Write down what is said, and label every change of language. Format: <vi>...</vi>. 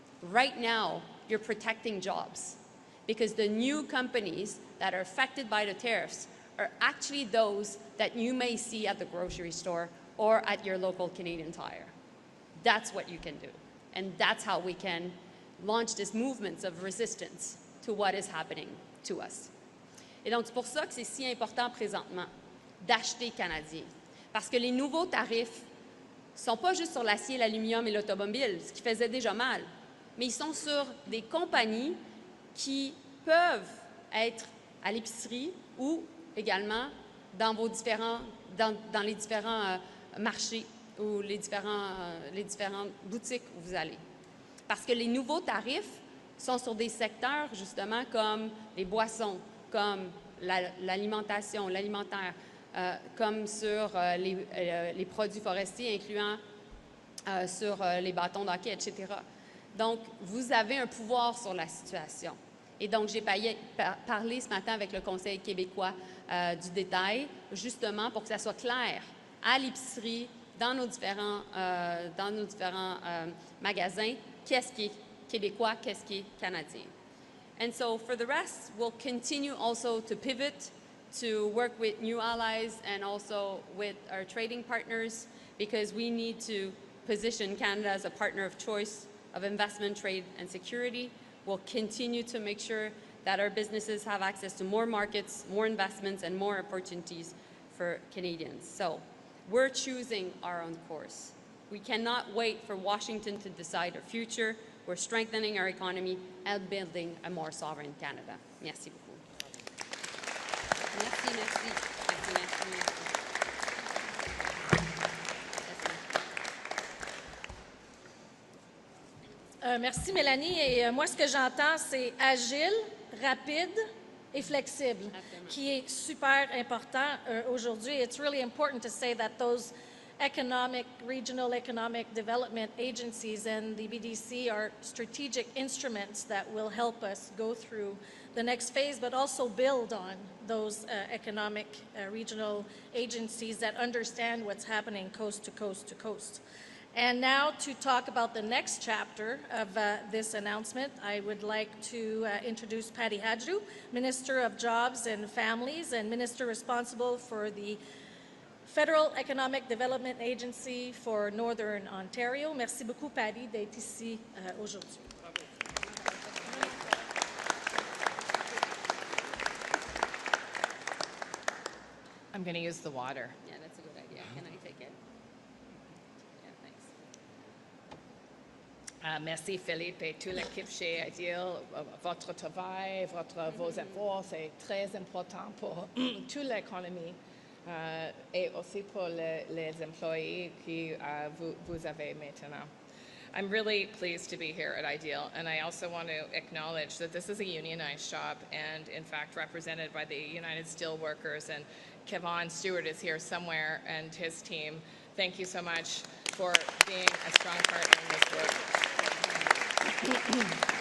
<en>Right now, you're protecting jobs, because the new companies that are affected by the tariffs are actually those that you may see at the grocery store or at your local Canadian Tire. That's what you can do. And that's how we can launch this movement of resistance to what is happening to us.</en> <fr>Et donc, c'est pour ça que c'est si important présentement d'acheter canadien. Parce que les nouveaux tarifs ne sont pas juste sur l'acier, l'aluminium et l'automobile, ce qui faisait déjà mal, mais ils sont sur des compagnies qui peuvent être à l'épicerie ou également dans les différents marchés ou les différentes boutiques où vous allez. Parce que les nouveaux tarifs sont sur des secteurs, justement, comme les boissons, comme l'alimentation, l'alimentaire, comme sur les produits forestiers, incluant sur les bâtons d'hockey, etc. Donc, vous avez un pouvoir sur la situation. Et donc, j'ai parlé ce matin avec le Conseil québécois du détail, justement pour que ça soit clair à l'épicerie, dans nos différents magasins, qu'est-ce qui est québécois, qu'est-ce qui est canadien.</fr> <en>And so, for the rest, we'll continue also to pivot, to work with new allies and also with our trading partners, because we need to position Canada as a partner of choice of investment, trade, and security. We'll continue to make sure that our businesses have access to more markets, more investments, and more opportunities for Canadians. So we're choosing our own course. We cannot wait for Washington to decide our future. We're strengthening our economy and building a more sovereign Canada.</en> <fr>Merci beaucoup. Merci, merci. Merci, merci, merci. Merci Mélanie. Et moi, ce que j'entends, c'est agile, rapide et flexible, qui est super important aujourd'hui.</fr> <en>It's really important to say that those regional economic development agencies and the BDC are strategic instruments that will help us go through the next phase, but also build on those economic regional agencies that understand what's happening coast to coast to coast. And now to talk about the next chapter of this announcement, I would like to introduce Patty Hadjou, Minister of Jobs and Families and Minister responsible for the Federal Economic Development Agency for Northern Ontario.</en> <fr>Merci beaucoup, Patty, d'être ici aujourd'hui.</fr> <en>I'm going to use the water. Yeah, that's a good idea. Can I take it? Yeah, thanks.</en> <fr>Merci Philippe et toute l'équipe chez Ideal. Votre travail, vos efforts, c'est très important pour toute l'économie et aussi pour les employés que vous avez maintenant.</fr> <en>I'm really pleased to be here at Ideal, and I also want to acknowledge that this is a unionized shop and, in fact, represented by the United Steelworkers, and Kevon Stewart is here somewhere, and his team. Thank you so much for being a strong partner in this work.</en>